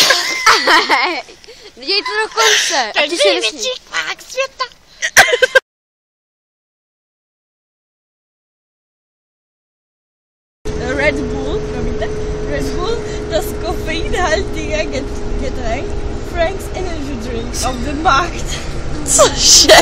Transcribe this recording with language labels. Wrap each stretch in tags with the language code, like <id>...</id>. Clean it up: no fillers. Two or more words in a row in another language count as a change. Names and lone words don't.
<cs>Děj to do konce. Ten největší kvák světa. Red Bull, promiňte,</cs> <de>Red Bull, das koffeinhaltige Getränk, Frank's Energy Drink auf dem Markt.</de> <cs>Cože?</cs>